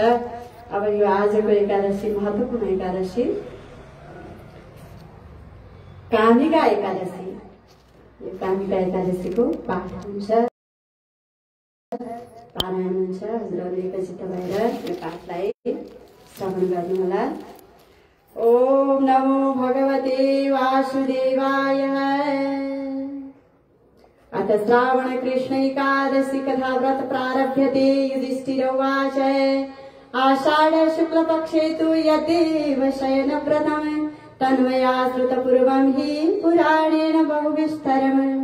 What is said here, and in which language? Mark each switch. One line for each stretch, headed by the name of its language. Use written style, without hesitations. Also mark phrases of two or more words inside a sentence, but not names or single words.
Nepali: अब यो आजको एकादशी महत्त्वपूर्ण एकादशी कामिका एकादशी। यो कामिका एकादशीको पाठ हुन्छ, पारायण हुन्छ। हजुरहरूले एकचित्त भएर यो पाठलाई श्रवण गर्नुहोला।
Sanskrit: ओम नमो भगवते वासुदेवाय। अथ श्रावण कृष्ण एकादशी कथा व्रत प्रारभ्यते। युधिष्ठिर उवाच आषाढ़ शुक्ल पक्षे तु यद्देव शयन व्रतम् तन्मया श्रुतपूर्वं हि पुराणेन बहुविस्तरम्।